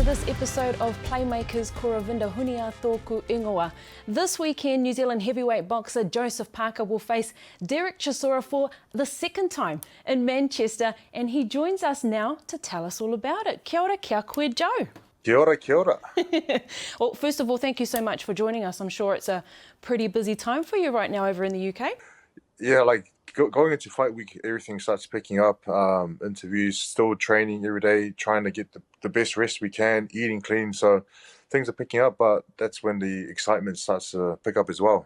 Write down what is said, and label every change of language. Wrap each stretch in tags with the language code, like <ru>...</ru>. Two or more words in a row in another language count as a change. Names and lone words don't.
<en>episode of Playmakers</en> <mi>ko Ravinder Hunia tōku ingoa.</mi> <en>This weekend, New Zealand heavyweight boxer Joseph Parker will face Derek Chisora for the second time in Manchester, and he joins us now to tell us all about it.</en> <mi>Kia ora, kia koe, Joe. Kia ora, kia ora.</mi> <en>Well, first of all, thank you so much for joining us. I'm sure it's a pretty busy time for you right now over in the UK. Yeah, like going into fight week, everything starts picking up. Interviews, still training every day, trying to get the best rest we can, eating clean. So things are picking up, but that's when the excitement starts to pick up as well.</en>